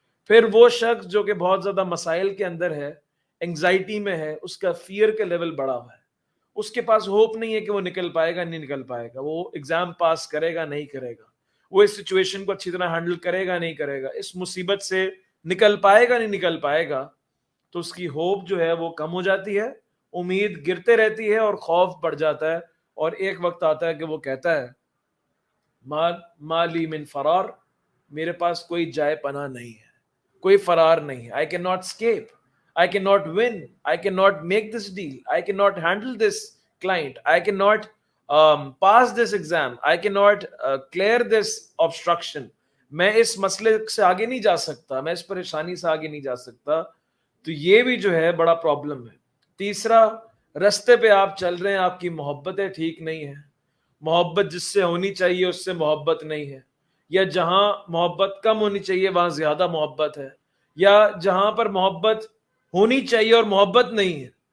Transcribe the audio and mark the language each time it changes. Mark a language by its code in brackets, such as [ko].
[ur] پھر وہ شخص جو کہ بہت زیادہ مسائل کے اندر ہے، انگزائٹی میں ہے، اس کا فیئر کا لیول بڑا ہوا ہے، اس کے پاس ہوپ نہیں ہے کہ وہ نکل پائے گا، نہیں نکل پائے گا، وہ ایگزام پاس کرے گا نہیں کرے گا، وہ اس سچویشن کو اچھی طرح ہینڈل کرے گا نہیں کرے گا، اس مصیبت سے نکل پائے گا نہیں نکل پائے گا. تو اس کی ہوپ جو ہے وہ کم ہو جاتی ہے، امید گرتے رہتی ہے، اور خوف بڑھ جاتا ہے. اور ایک وقت آتا ہے کہ وہ کہتا ہے [ar] مالی من فرار، [ur] میرے پاس کوئی جائے پناہ نہیں ہے، کوئی فرار نہیں ہے. [en] I cannot escape, I cannot win, I cannot make this deal, I cannot handle this client, I cannot pass this exam, I cannot clear this obstruction. [ur] میں اس مسئلے سے آگے نہیں جا سکتا، میں اس پریشانی سے آگے نہیں جا سکتا. تو یہ بھی جو ہے بڑا پرابلم ہے. تیسرا، رستے پہ آپ چل رہے ہیں، آپ کی محبتیں ٹھیک نہیں ہیں، محبت جس سے ہونی چاہیے اس سے محبت نہیں ہے، یا جہاں محبت کم ہونی چاہیے وہاں زیادہ محبت ہے، یا جہاں پر محبت ہونی چاہیے اور محبت نہیں ہے.